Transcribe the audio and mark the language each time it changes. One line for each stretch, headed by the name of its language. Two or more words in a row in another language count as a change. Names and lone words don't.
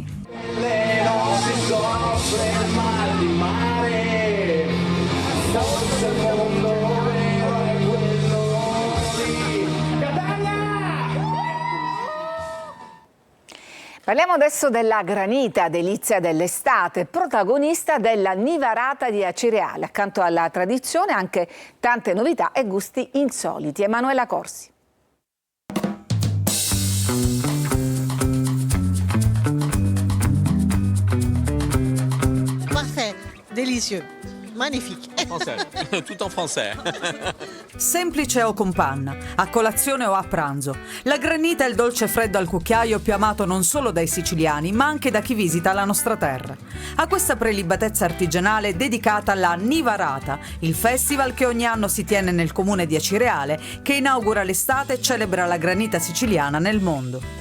Italian: Le notti soffre il mal di mare, forse il mondo vero è quello di Catania. Parliamo adesso della granita, delizia dell'estate, protagonista della Nivarata di Acireale. Accanto alla tradizione anche tante novità e gusti insoliti. Emanuela Corsi.
French: Délicieux, magnifique. Français, tout en français.
Italian: Semplice o con panna, a colazione o a pranzo. La granita è il dolce freddo al cucchiaio più amato non solo dai siciliani, ma anche da chi visita la nostra terra. A questa prelibatezza artigianale è dedicata la Nivarata, il festival che ogni anno si tiene nel comune di Acireale, che inaugura l'estate e celebra la granita siciliana nel mondo.